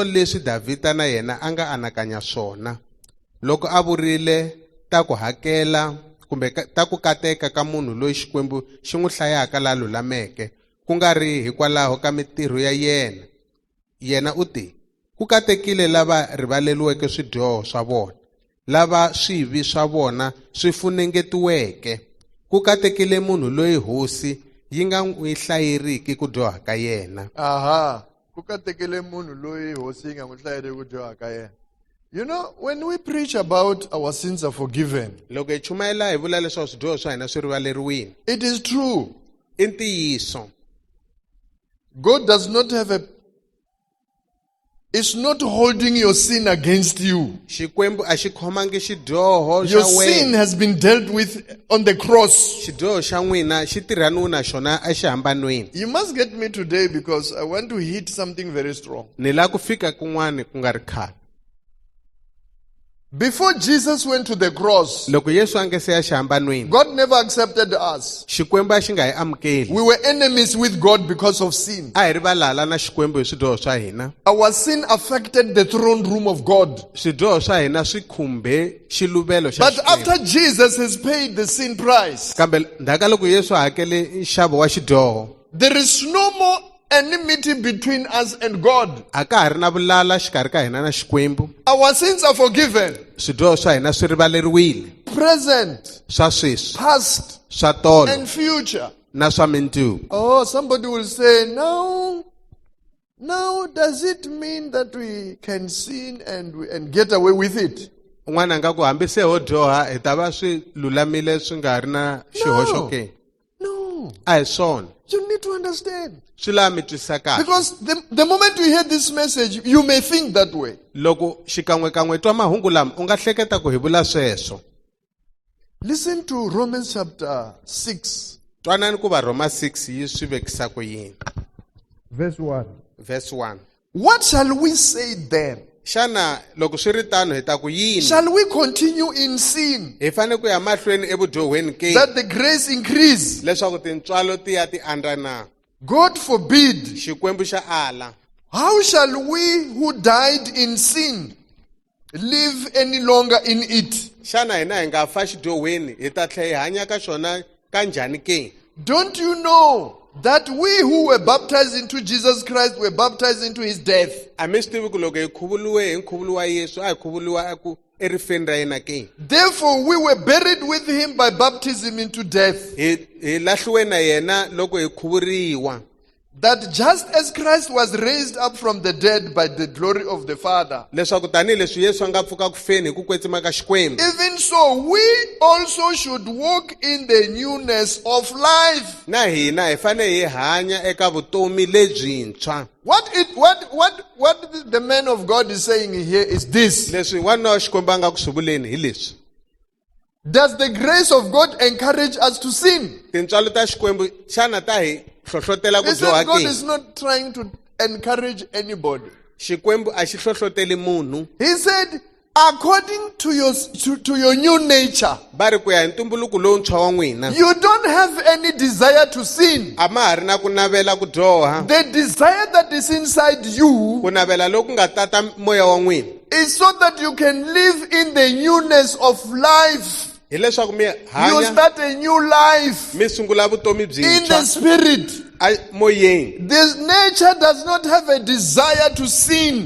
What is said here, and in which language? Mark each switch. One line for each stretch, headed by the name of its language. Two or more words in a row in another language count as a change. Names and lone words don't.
Tsonga: leswi Davhida na yena a nga anakanya swona loko a vurile ta ku hakela kumbe ta ku kateka ka munhu loyi xikwembu xi n'wi hlayaka la lulameke ku nga ri hikwalaho ka mitirho ya yena u ti ku katekile lava rivaleliweke swidyoho swa vona lava swivi swa vona swi funengetiweke ku katekile munhu loyi hosi yi nga n'wi hlayeriki ku dyoha ka yena Aha. ku katekele munhu loyi hosi yi nga n'wi hlayile ku dyoha ka yena.
English: You know, when we preach about our sins are forgiven,
Tsonga: loko hi chumayela hi vula leswaku swidyoho swa hina swi rivaleriwile,
English: it is true.
Tsonga: i ntiyiso.
English: God does not have it's not holding your sin against you.
Tsonga: Xikwembu a xi khomangi xidyoho
English: Your
Tsonga: xa
English: sin
Tsonga: wena.
English: has been dealt with on the cross.
Tsonga: Xidyoho xa n'wina xi tirhaniwe na xona exihambanweni.
English: You must get me today because I want to hit something very strong.
Tsonga: Ni lava ku fika kun'wana ku nga ri khale.
English: Before Jesus went to the cross,
Tsonga: Loko Yesu a nge se ya xihambanweni,
English: God never accepted us.
Tsonga: Xikwembu a xi nga hi amukeli.
English: We were enemies with God because of sin.
Tsonga: A hi ri valala na Xikwembu hi swidyoho swa hina.
English: Our sin affected the throne room of God.
Tsonga: Swidyoho swa hina swi khumbe xiluvelo xa
English: But
Tsonga: Xikwembu.
English: after Jesus has paid the sin price,
Tsonga: Kambe ndhaka loko Yesu a hakele nxavo wa xidyoho,
English: there is no more enmity between us and God.
Tsonga: a ka ha ri na vulala xikarhi ka hina na Xikwembu.
English: Our sins are forgiven.
Tsonga: Swidyoho swa hina swi rivaleriwile,
English: Present,
Tsonga: swa sweswi,
English: past,
Tsonga: swa tolo
English: and future.
Tsonga: na swa mundzuku.
English: Oh, somebody will say, now does it mean that we can sin and get away with it?
Tsonga: Un'wana a nga ku hambi se ho dyoha hi ta va swi lulamile swi nga ri na xihoxo ke?
English: No.
Tsonga: A hi swona.
English: You need to understand.
Tsonga: Swi lava mi twisisa kahle.
English: Because the moment you hear this message, you may think that way.
Tsonga: Loko xikan'wekan'we twa mahungu lama u nga hleketa ku hi vula sweswo.
English: Listen to Romans chapter 6.
Tsonga: Twanani ku va Roma 6 yi swi vekisa ku yini.
English: Verse 1. Verse 1. What shall we say then?
Tsonga: Xana loko swi ri tano hi ta ku yini?
English: Shall we continue in sin
Tsonga: Hi fane ku ya mahlweni evudyohweni ke?
English: that the grace increase?
Tsonga: Leswaku tintswalo ti ya ti andza na.
English: God forbid.
Tsonga: Xikwembu xa ala.
English: How shall we who died in sin live any longer in it?
Tsonga: Xana hina hi nga fa xidyohweni hi ta tlhela hi hanya ka xona ka njhani ke?
English: Don't you know that we who were baptized into Jesus Christ were baptized into his death?
Tsonga: A mi swi tivi ku loko hi khuvuriwe hi nkhuvulo wa Yesu a hi khuvuriwa erifeni ra yena ke?
English: Therefore we were buried with him by baptism into death,
Tsonga: Hi lahliwe na yena loko hi khuvuriwa.
English: that just as Christ was raised up from the dead by the glory of the Father,
Tsonga: Leswaku tanihileswi Yesu a nga pfuka ku feni hi ku kwetsima ka Xikwembu,
English: even so we also should walk in the newness of life.
Tsonga: na hina hi fane hi hanya eka vutomi lebyintshwa.
English: What the man of God is saying here is this:
Tsonga: Leswi n'wana wa Xikwembu a nga ku swi vuleni hi leswi.
English: does the grace of God encourage us to sin?
Tsonga: Tintswalo ta Xikwembu xana ta hi hlohlotela ku
English: He said
Tsonga: dyoha
English: God
Tsonga: ke?
English: is not trying to encourage anybody.
Tsonga: Xikwembu a xi hlohloteli munhu.
English: He said, according to your new nature,
Tsonga: Va ri ku ya hi ntumbuluko lowuntshwa wa n'wina,
English: you don't have any desire to sin.
Tsonga: a ma ha ri na ku navela ku dyoha.
English: The desire that is inside you
Tsonga: Ku navela loku nga tata moya wa n'wina
English: is so that you can live in the newness of life.
Tsonga: hi leswaku mi
English: You
Tsonga: hanya
English: start a new life
Tsonga: mi sungula vutomi
English: in the
Tsonga: byintshwa
English: spirit.
Tsonga: moyeni.
English: This nature does not have a desire to sin.